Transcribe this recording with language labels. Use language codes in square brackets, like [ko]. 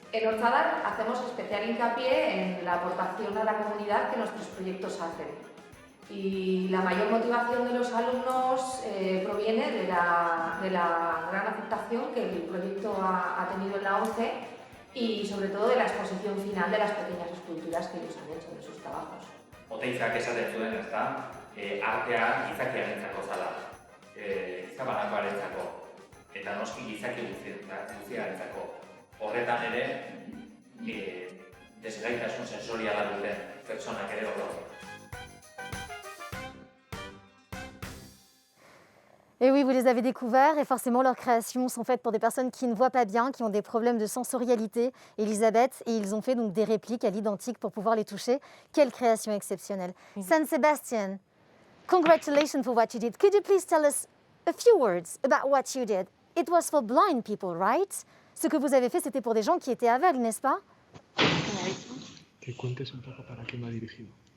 [es] En Orzadar hacemos especial hincapié en la aportación a la comunidad que nuestros proyectos hacen. Y la mayor motivación de los alumnos proviene de la gran aceptación que el proyecto ha tenido en la ONCE y sobre todo de la exposición final de las pequeñas esculturas que ellos han hecho de sus trabajos. [eu] Oteizak esaten zuen, ezta, artea gizakiarentzako zala, gizabanakoarentzako, eta noski gizaki guztiarentzako. Horretan ere, desgaitasun sensoriala duten pertsonak ere hor daude. [fr] Et oui, vous les avez découverts et forcément leurs créations sont faites pour des personnes qui ne voient pas bien, qui ont des problèmes de sensorialité, Elisabeth, et ils ont fait donc des répliques à l'identique pour pouvoir les toucher. Quelle création exceptionnelle. [en] San Sebastián, congratulations for what you did. Could you please tell us a few words about what you did? It was for blind people, right? [fr] Ce que vous avez fait, c'était pour des gens qui étaient aveugles, n'est-ce pas? [es] Que cuentes un poco para qué me ha dirigido.